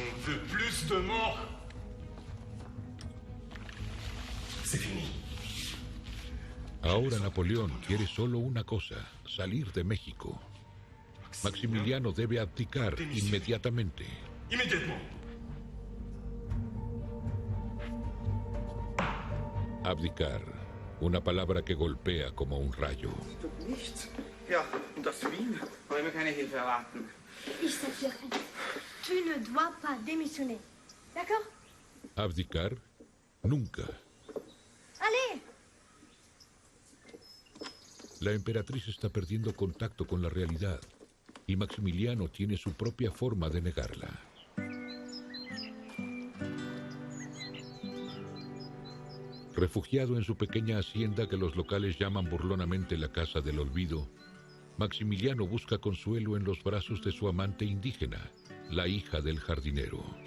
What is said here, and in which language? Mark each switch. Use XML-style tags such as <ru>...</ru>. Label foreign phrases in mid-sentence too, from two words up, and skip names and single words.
<es>Ahora Napoleón quiere solo una cosa, salir de México. Maximiliano debe abdicar inmediatamente. Abdicar, una palabra que golpea como un rayo.</es> <de>Ja, und das Wien? Wollen wir keine Hilfe erwarten? Ich sag dir,</de> <fr>tu ne dois pas démissionner. D'accord?</fr> <es>Abdicar, nunca.</es> <fr>Allez!</fr> <es>La emperatriz está perdiendo contacto con la realidad y Maximiliano tiene su propia forma de negarla. Refugiado en su pequeña hacienda que los locales llaman burlonamente la Casa del Olvido, Maximiliano busca consuelo en los brazos de su amante indígena, la hija del jardinero.</es>